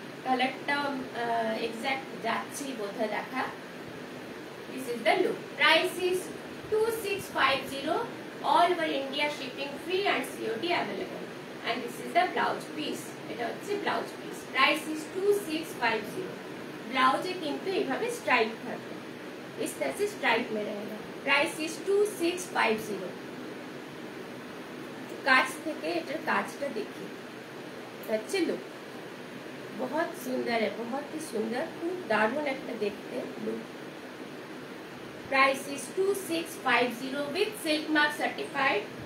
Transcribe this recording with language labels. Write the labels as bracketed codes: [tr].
[bn] কালারটা এক্সাক্ট যাচ্ছি বোঝা দেখা। [en] This is the look. Price is 2650, all over India shipping free and COD available. And this is the blouse piece, [bn] এটা হচ্ছে blouse piece. [en] Price is 2650। [bn] ব্লাউজে কিন্তু এইভাবে stripe থাকবে, [hi] इस तरह से स्ट्राइप में रहेगा। [en] Price is 2650। [bn] কাছ থেকে এটার কাজটা দেখি, হচ্ছে লুক, [hi] बहुत सुंदर है, बहुत ही सुंदर, [bn] খুব দারুণ একটা দেখতে look. [en] Price is 2650 with silk mark certified.